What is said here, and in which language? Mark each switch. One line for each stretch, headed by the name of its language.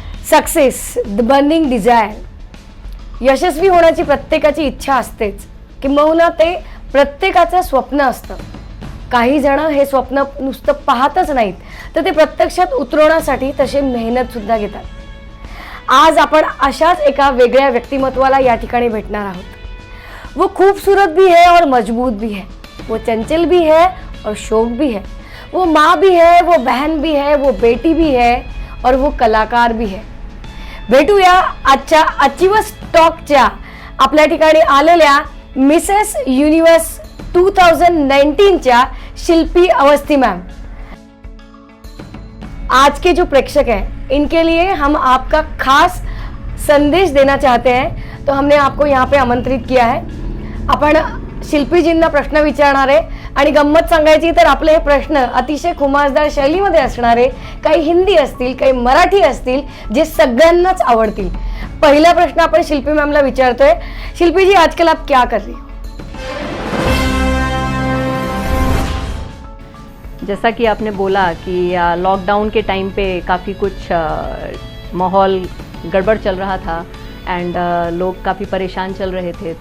English: Success the burning desire.
Marathi: यशस्वी होण्याची प्रत्येकाची इच्छा असतेच, किंबहुना ते प्रत्येकाचं स्वप्न असतं. काही जण हे स्वप्न नुसतं पाहतच नाहीत, तर ते प्रत्यक्षात उतरवण्यासाठी तशी मेहनत सुद्धा घेतात. आज आपण अशाच एका वेगळ्या व्यक्तिमत्वाला या ठिकाणी भेटणार आहोत.
Hindi: वो खूबसूरत भी है और मजबूत भी है, वो चंचल भी है और शौक भी है, वो माँ भी है, वो बहन भी है, वो बेटी भी है और वो कलाकार भी है.
Marathi: भेटूया आजच्या अचीवर्स टॉकच्या आपल्या ठिकाणी आलेल्या मिसेस युनिवर्स 2019च्या शिल्पी अवस्थी मैम.
Hindi: आज के जो प्रेक्षक हैं इनके लिए हम आपका खास संदेश देना चाहते हैं, तो हमने आपको यहाँ पे आमंत्रित किया है.
Marathi: आपण शिल्पीजींना प्रश्न विचारणार आहे आणि गंमत सांगायची तर आपले हे प्रश्न अतिशय खुमासदार शैलीमध्ये असणारे, काही हिंदी असतील, काही मराठी असतील, जे सगळ्यांनाच आवडतील. पहिला प्रश्न आपण शिल्पी मैमला विचारतोय.
Hindi: शिल्पी जी, आजकल आप क्या कर रही हो? जैसा कि आपने बोला कि लॉकडाउन के टाइम पे काफ़ी कुछ माहौल गड़बड़ चल रहा था एंड लोग काफ़ी परेशान चल रहे थे.